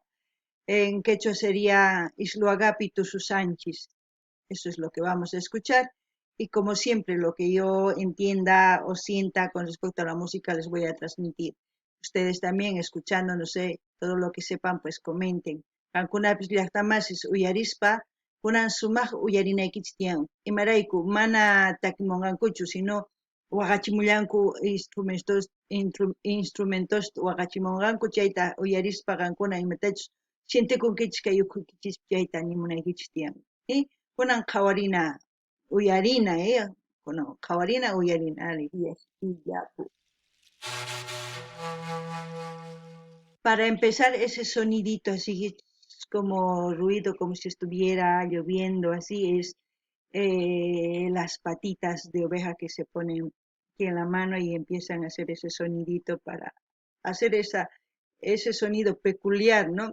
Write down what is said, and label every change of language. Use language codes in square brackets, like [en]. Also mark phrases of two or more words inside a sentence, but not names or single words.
[es] En quechua sería Isluaga Pitususanchis. Eso es lo que vamos a escuchar. Y como siempre, lo que yo entienda o sienta con respecto a la música les voy a transmitir. Ustedes también escuchando, no sé, todo lo que sepan, pues comenten. [qu] Kankunapis llaqtamasis uyarispa, kunan sumaq uyarinaykichtian. Imarayku, mana takimongankuchu, sino waqachimullanku instrumentos waqachimonganku chayta uyarispa qankuna imatachus sintikunkichis kay ukhuykichispi chayta nimunaykichtian. Kunan qhawarina uyarina, kunan qhawarina uyarina, yes, Illapu. [es] Para empezar, ese sonidito así como ruido, como si estuviera lloviendo, así es las patitas de oveja que se ponen aquí en la mano y empiezan a hacer ese sonidito para hacer ese sonido peculiar, ¿no?